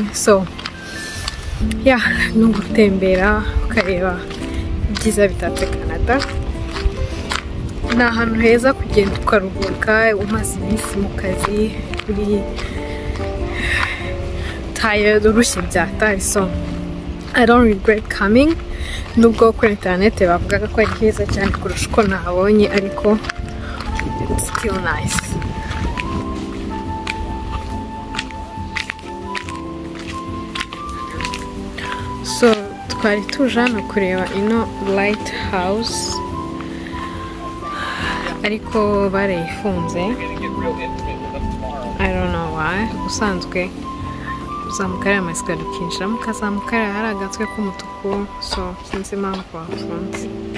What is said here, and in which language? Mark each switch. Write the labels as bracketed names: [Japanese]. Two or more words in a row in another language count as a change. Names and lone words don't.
[Kinyarwanda] So no gutembera ukareba ibyiza bitatse Canada. Ni ahantu heza kugenda ukaruhuka umaze iminsi mu kazi, uri tired, urushye byatari. [English] So I don't regret coming, [Kinyarwanda] nubwo kuri internet bavugaga ko ari heza cyane kurusha uko nabonye, ariko [English] it's still nice. [Kinyarwanda] So twari tuje hano kureba ino lighthouse, ariko barayifunze, [English] I don't know why. [Kinyarwanda] Usanzwe uzamuka ariya masikariye ukinjiramo, ukazamuka ariya hari agatwe k'umutuku, so sinzi impamvu bafunze.